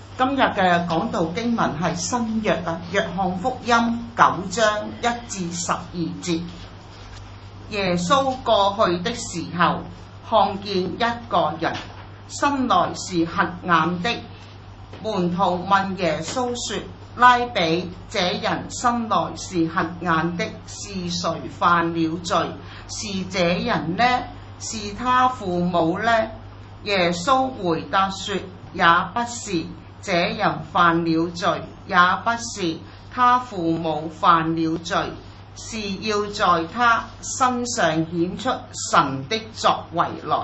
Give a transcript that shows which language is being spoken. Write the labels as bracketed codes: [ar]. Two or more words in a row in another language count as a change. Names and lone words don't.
[yue] 今日嘅講道經文係新約啊，約翰福音9章1至12節。耶穌過去的時候，看見一個人，生來是瞎眼的。門徒問耶穌說：拉比，這人生來是瞎眼的，是誰犯了罪？是這人呢？是他父母呢？耶穌回答說：也不是。這人犯了罪，也不是他父母犯了罪，是要在他身上顯出神的作為來。